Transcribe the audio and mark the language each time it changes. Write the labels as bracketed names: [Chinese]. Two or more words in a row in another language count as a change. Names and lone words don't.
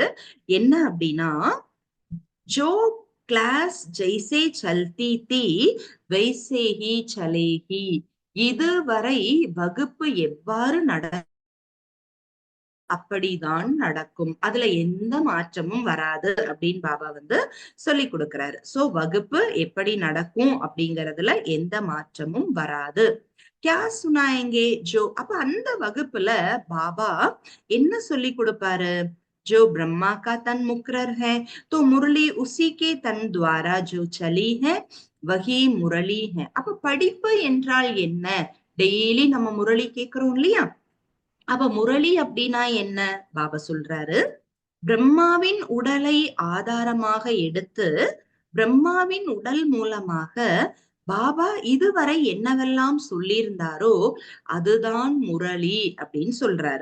[Tamil] என்ன அப்படின்னா, [Hindi] जो क्लास जैसे चलती थी वैसे ही चलेगी, [Tamil] இதுவரை வகுப்பு எவ்வாறு அப்படிதான் நடக்கும். அதுல எந்த மாற்றமும் வராது அப்படின்னு பாபா சொல்லி கொடுக்கிறாரு. சோ வகுப்பு எப்படி நடக்கும் அப்படிங்கறதுல எந்த மாற்றமும் வராது. [Hindi] क्या सुनाएंगे जो, [Tamil] அப்ப அந்த வகுப்புல பாபா என்ன சொல்லி கொடுப்பாரு? [Hindi] जो ब्रह्मा का तन मुकरर है तो मुरली उसी के तन द्वारा जो चली है वही मुरली है. [Tamil] அப்ப படிப்பு என்றால் என்ன? டெய்லி நம்ம முரளி கேட்கிறோம் இல்லையா? அப்ப முரளி அப்படின்னா என்ன? பாபா சொல்றாரு, பிரம்மாவின் உடலை ஆதாரமாக எடுத்து பிரம்மாவின் உடல் மூலமாக பாபா இதுவரை என்னவெல்லாம் சொல்லியிருந்தாரோ அதுதான் முரளி அப்படின்னு சொல்றாரு.